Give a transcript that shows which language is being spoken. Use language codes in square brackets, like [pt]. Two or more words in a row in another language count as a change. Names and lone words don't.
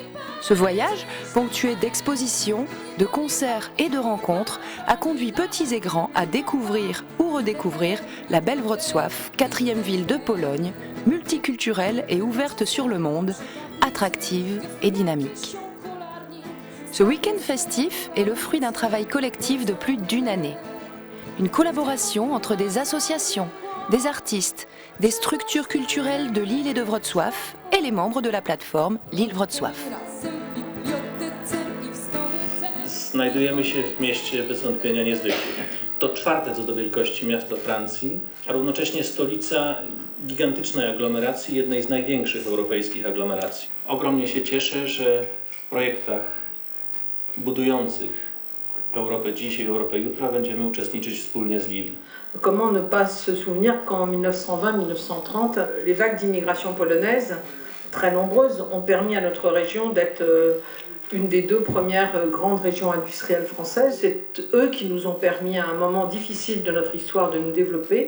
[fr] Ce voyage, ponctué d'expositions, de concerts et de rencontres, a conduit petits et grands à découvrir ou redécouvrir la belle Wrocław, 4e ville de Pologne, multiculturelle et ouverte sur le monde, attractive et dynamique. Ce week-end festif est le fruit d'un travail collectif de plus d'une année. Une collaboration entre des associations, des artistes, des structures culturelles de Lille et de Wrocław et les membres de la plateforme Lille-Wrocław. [pl] Znajdujemy się w mieście bez wątpienia niezwykłym. To czwarte co do wielkości miasto Francji, a równocześnie stolica gigantycznej aglomeracji, jednej z największych europejskich aglomeracji. Ogromnie się cieszę, że w projektach budujących Europę dziś i Europę jutra będziemy uczestniczyć wspólnie z Lille. [fr] Comment ne pas se souvenir qu'en 1920-1930, les vagues d'immigration polonaise, très nombreuses, ont permis à notre région d'être une des deux premières grandes régions industrielles françaises. C'est eux qui nous ont permis à un moment difficile de notre histoire de nous développer.